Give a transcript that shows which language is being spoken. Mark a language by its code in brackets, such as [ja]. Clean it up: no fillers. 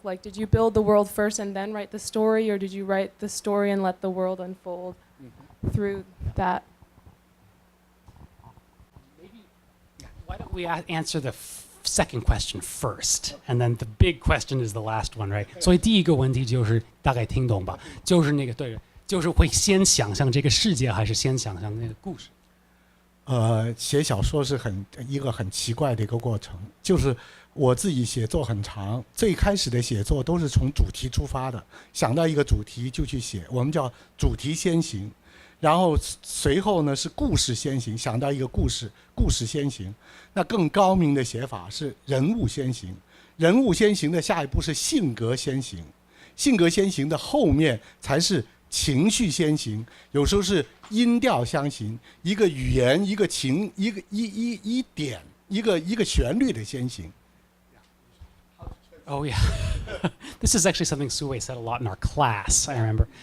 [en] Like, did you build the world first and then write the story, or did you write the story and let the world unfold through that? Why don't we answer the second question first, and then the big question is the last one, right? [zh] 所以第一个问题就是大概听懂吧？就是那个对，就是会先想象这个世界，还是先想象那个故事？写小说是一个很奇怪的一个过程，就是我自己写作很长，最开始的写作都是从主题出发的，想到一个主题就去写，我们叫主题先行，然后随后呢是故事先行，想到一个故事，故事先行。那更高明的写法是人物先行，人物先行的下一步是性格先行，性格先行的后面才是情绪先行，有时候是音调相行，一个语言，一个情，一点，一个旋律的先行。 [en] Oh yeah, this is actually something Su Wei said a lot in our class. I remember.